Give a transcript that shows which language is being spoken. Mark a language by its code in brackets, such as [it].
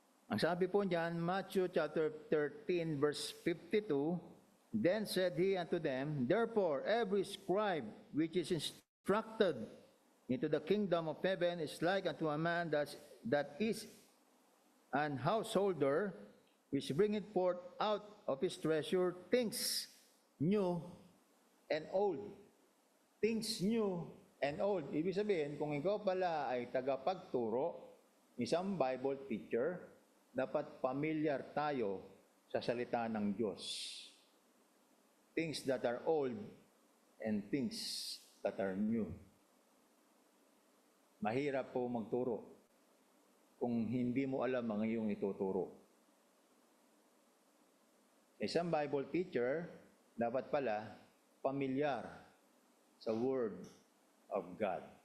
[tl] Ang sabi po niyan, [en] Matthew chapter 13, verse 52, Then said he unto them, Therefore every scribe which is instructed into the kingdom of heaven is like unto a man that is an householder, which bringeth forth out of his treasure things new and old. Things new and old. [tl] Ibig sabihin, kung ikaw pala ay tagapagturo, isang Bible teacher, dapat familiar tayo sa salita ng Diyos. [en] Things that are old and things that are new. [tl] Mahirap po magturo kung hindi mo alam ang iyong ituturo. Isang Bible teacher, dapat pala familiar sa Word of God.